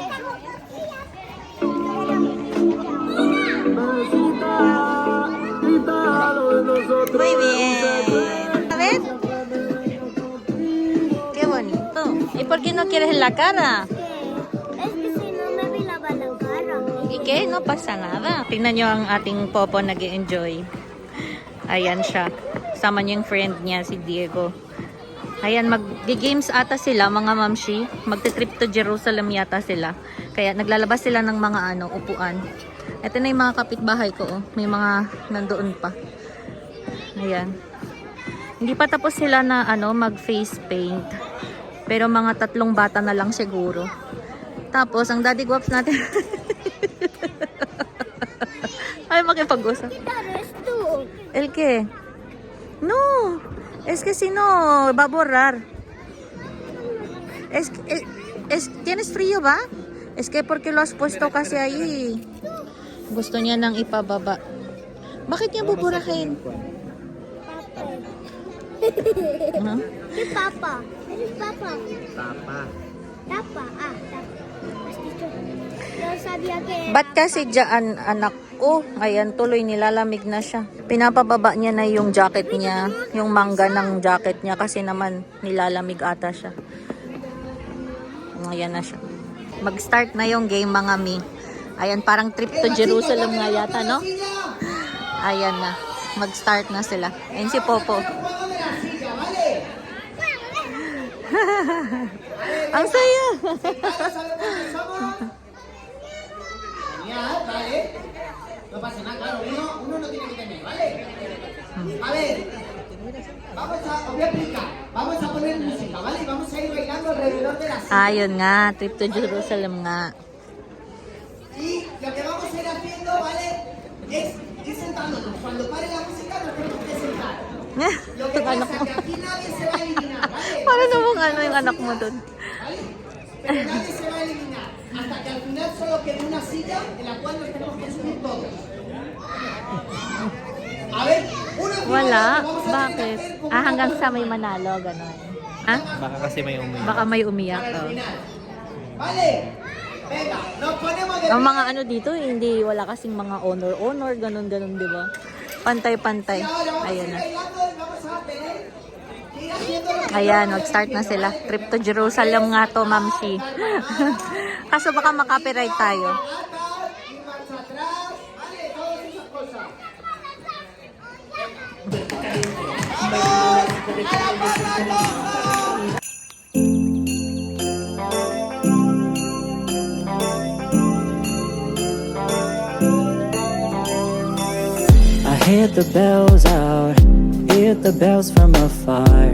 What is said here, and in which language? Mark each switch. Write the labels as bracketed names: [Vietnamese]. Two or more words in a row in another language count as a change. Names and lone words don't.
[Spanish] Muy bien. A ver. Qué bonito. ¿Y por qué no quieres en la cara? Es que si no me vi lavar la cara. ¿Y qué? No pasa nada. [Filipino] Tingnan nyo ang ating popo nag-enjoy. Ayan siya. Sama niya yung friend niya, si Diego. Ayan, mag-games ata sila, mga mamshi. Magte-trip to Jerusalem yata sila. Kaya naglalabas sila ng mga upuan. Ito na yung mga kapitbahay ko. Oh. May mga nandoon pa. Ayan. Hindi pa tapos sila na mag- [English] face paint. [Filipino] Pero mga 3 bata na lang siguro. Tapos, ang Daddy Guaps natin... Ay, makipag-usap. [Spanish] ¿Qué tú? ¿El qué? No, es que si no, va a borrar. ¿Tienes frío, va? Es que porque lo has puesto kasi ahí. [Filipino] Gusto niya nang ipababa. Bakit niya buburahin? Huh? [Spanish] ¿Qué papa? ¿Eres papa? Papa. Tapa. Ah, tapa. Has dicho. Yo sabía que era [Filipino] Ba't kasi dyan, anak ko? Ayan, tuloy nilalamig na siya. Pinapababa niya na yung jacket niya, yung mangga ng jacket niya kasi naman nilalamig ata siya. Ayan na siya. Mag-start na yung game mga mi. Ayan, parang trip to Jerusalem nga yata, no? Ayan na. Mag-start na sila. Ayan si Popo. Ang saya! [Spanish] Genial, ¿vale? No pasa nada, claro, uno no tiene que tener, ¿vale? A ver, os voy a explicar. Vamos a poner música, ¿vale? Y vamos a ir bailando alrededor de la silla. [Filipino] Ayun nga, trip to Jerusalem nga. [Spanish] Y lo que vamos a ir haciendo, ¿vale? Es ir sentándonos. Cuando pare la música nos tenemos que sentar. Lo que pasa es que aquí nadie se va a eliminar, ¿vale? [Filipino] Para namang yung anak mo dun. [Spanish] ¿Vale? Pero nadie se va a eliminar. Hasta que al final solo quede una silla en la cual nos tenemos que subir todos. A ver, uno encima [Filipino] Wala. [Spanish] del otro. Vamos a tener que [Filipino] Bakit? [Spanish] hacer como Ah, una [Filipino] hanggang sa [Spanish] ronda. [Filipino] may manalo, gano'n. Ha? Baka kasi may umiyak. Baka may umiyak. [Spanish] Para el Oh. final. ¿Vale? Venga, nos ponemos de [Filipino] Ang [Spanish] pie. [Filipino] mga dito, hindi, wala kasing mga honor, ganon, di ba? Pantay-pantay. [Spanish] Y ahora vamos a [Filipino] Ayun [Spanish] ir [Filipino] na. [Spanish] bailando y vamos a tener que ir haciendo lo que [Filipino] Ayan, [Spanish] vamos [Filipino] mag-start na [Spanish] haciendo, [Filipino] sila. [Spanish] ¿vale? [Filipino] Trip to Jerusalem nga to, Mamshi. Kaso baka makapiright tayo. [Spanish] Atar, ir marcha atrás, ¿vale? Todas esas cosas. ¡Vamos! [English] I hear the bells out, hear the bells from afar.